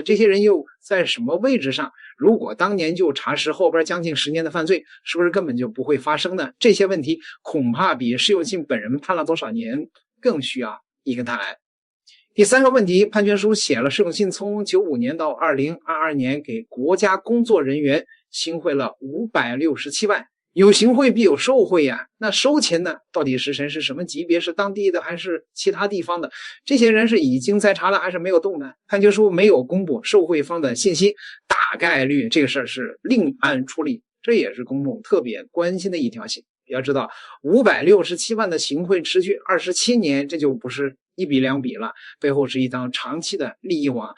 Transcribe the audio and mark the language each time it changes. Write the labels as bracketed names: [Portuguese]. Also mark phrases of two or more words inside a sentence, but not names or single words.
[Chinese] 這些人又在什麼位置上？如果當年就查實後邊將近10年的犯罪，是不是根本就不會發生呢？這些問題恐怕比施永信本人判了多少年更需要一個答案。第三個問題，判決書寫了施永信從95年到 2022年給國家工作人員行賄了567萬， 有行贿必有受贿呀，那收钱呢，到底是谁，是什么级別，是当地的還是其他地方的？这些人是已经在查了还是沒有動呢？判決書沒有公布受贿方的信息，大概率這個事兒是另案處理，這也是公眾特別關心的一條線。要知道567萬的行賄持續27年，這就不是一筆兩筆了，背後是一張長期的利益網。